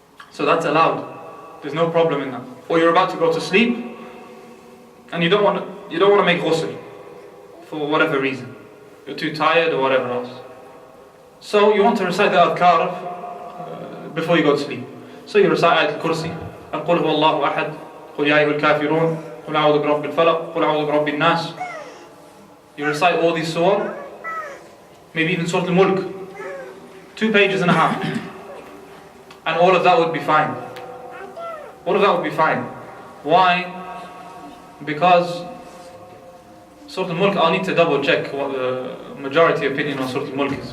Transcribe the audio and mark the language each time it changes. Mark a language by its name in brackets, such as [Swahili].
[English] So that's allowed. There's no problem in that. Or you're about to go to sleep, and you don't want to make ghusl for whatever reason. You're too tired or whatever else. So you want to recite the adhkar before you go to sleep. So you recite Ayat al-Kursi, and [Arabic] قُلْ هُوَ اللَّهُ أَحَدٌ قُلْ يَا أَيُّهَا الْكَافِرُونَ قُلْ أَعُوذُ بِرَبِّ الْفَلَقِ قُلْ أَعُوذُ بِرَبِّ النَّاسِ. [English] You recite all these surah, maybe even Surah Al-Mulk, 2 pages and a half, and all of that would be fine. All of that would be fine. Why? Because Surah Al-Mulk, I'll need to double check what the majority opinion on Surah Al-Mulk is.